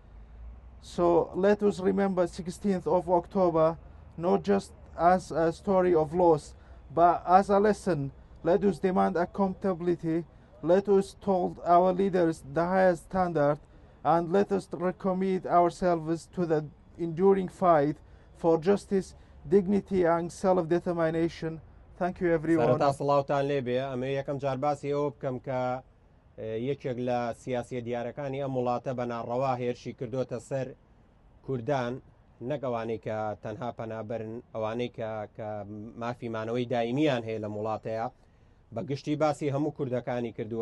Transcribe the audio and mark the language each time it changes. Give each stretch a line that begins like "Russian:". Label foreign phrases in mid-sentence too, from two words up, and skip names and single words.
English: So let us remember 16th of October not just as a story of loss, but as a lesson. Let us demand accountability. Let us hold our leaders the highest standard, and let us recommit ourselves to the enduring fight for justice, dignity and self-determination. Thank you everyone.
Central Kurdish: سەرەتا سڵاوتان لێبێ ئەمە یەکەم جار باسی ئەوە بکەم کە یەکێک لە سیاسیە دیارەکانی ئەم وڵاتە بەناڕەوا هێرشی کردوتە سەر کوردان، نەک ئەوانەی کە تەنها پەنابەرن، ئەوانەی کە مافیمانەوەی دایمیان هەیە لە وڵاتەیە، بەگشتی باسی هەموو کوردەکانی کردووە.